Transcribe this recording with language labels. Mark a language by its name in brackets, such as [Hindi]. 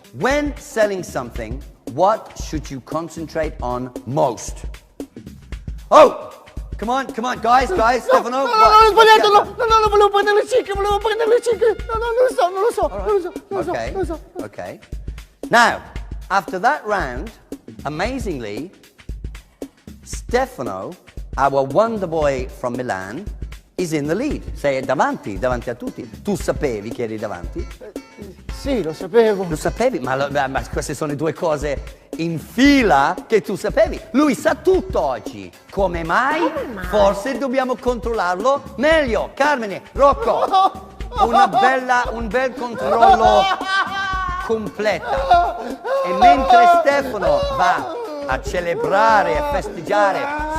[English] When selling something, what should you concentrate on most? Oh! Come on, guys, Stefano. [Italian] No, ho sbagliato, no, volevo prendere le cicche. No, non lo so. Okay. [English] Now, after that round, amazingly, Stefano, our wonder boy from Milan, is in the lead. [Italian] Sei davanti a tutti. Tu sapevi che eri davanti? Sì, lo sapevo. Lo sapevi, ma queste sono due cose in fila che tu sapevi. Lui sa tutto oggi. Come mai? Forse dobbiamo controllarlo meglio. Carmine, Rocco, un bel controllo completa. E mentre Stefano va a celebrare e festeggiare